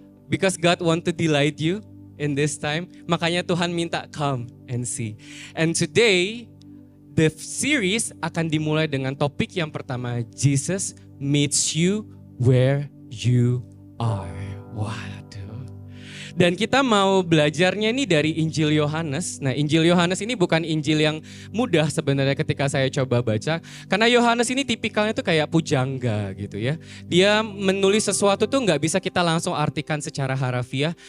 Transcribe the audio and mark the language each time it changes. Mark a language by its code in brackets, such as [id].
[en] Because God want to delight you in this time. [id] Makanya Tuhan minta [en] come and see. And today the series [id] akan dimulai dengan topik yang pertama. [en] Jesus meets you where you are. [id] Waduh. Dan kita mau belajarnya nih dari Injil Yohanes. Nah, Injil Yohanes ini bukan Injil yang mudah sebenarnya ketika saya coba baca. Karena Yohanes ini tipikalnya tuh kayak pujangga gitu ya. Dia menulis sesuatu tuh nggak bisa kita langsung artikan secara harafiah.